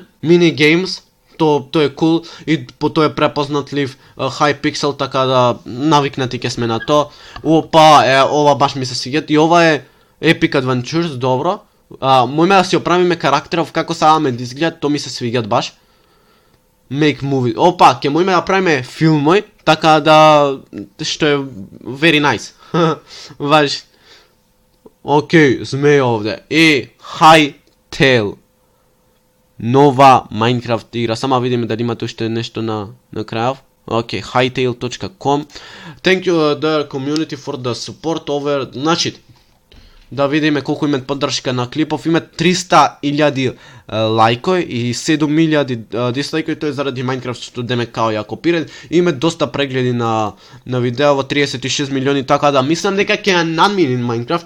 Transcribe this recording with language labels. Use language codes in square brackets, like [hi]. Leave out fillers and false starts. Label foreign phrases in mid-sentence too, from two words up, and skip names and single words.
[en] Mini games, [mk] тоа е кул и по тоа е препознатлив Hypixel, така да навикнати ќе сме на тоа. Ова баш ми се свиѓат и ова е Epic Adventures, добро. Мојме да си оправиме карактеров како саме да изгледат, тоа ми се свиѓат баш. [en] Make movie. [mk] Ќе мојме да правиме филмој, така да што е [en] very nice. [mk] Баш. Океј, змеја овде. И Hytale. Нова Minecraft игра. Само видиме дали имате уште нешто на крајов. Океј, hytale.com. [en] Thank you the community for the support over... [mk] Значи, да видиме колку имат поддршка на клипов. Имат 300,000 лајкои и 7,000 дислајкои, тоа е заради Minecraft што деме као ја копиран. Имат доста прегледи на видео, 36 милиони, така да мислам дека ќе ја надмини Minecraft.